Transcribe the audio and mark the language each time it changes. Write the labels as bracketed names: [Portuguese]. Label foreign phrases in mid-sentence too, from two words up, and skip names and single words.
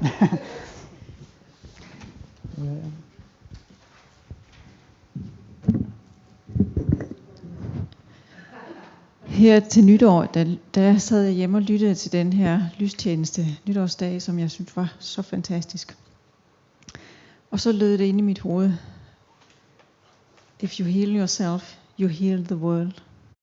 [Danish] Her til nytår, der sad jeg hjemme og lyttede til den her lystjeneste nytårsdag, som jeg synes var så fantastisk. Og så lød det inde i mit hoved: [English] If you heal yourself, you heal the world.